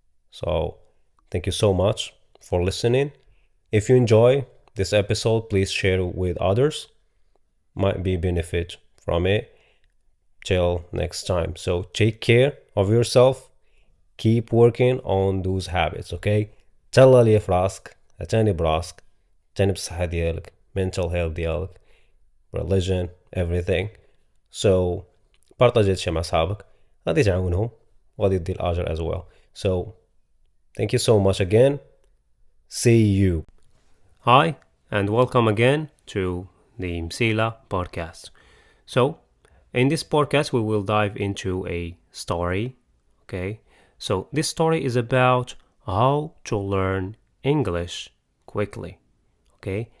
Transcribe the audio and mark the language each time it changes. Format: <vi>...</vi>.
<en>So thank you so much for listening. If you enjoy this episode, please share it with others. Might be benefit from it. Till next time. So take care of yourself. Keep working on those habits, okay?</en> <ar>تهلا لي في راسك، اعتني براسك، اعتني بالصحة ديالك،</ar> <en>mental health</en> <ar>ديالك،</ar> <en>religion, everything.</en> <ar>So بارطاجي هادشي مع صحابك، غادي تعاونهم وغادي يدي الأجر</ar> <en>as well. So thank you so much again. See you. Hi and welcome again to the Msila podcast. So in this podcast, we will dive into a story, okay? So this story is about how to learn English quickly, okay?</en>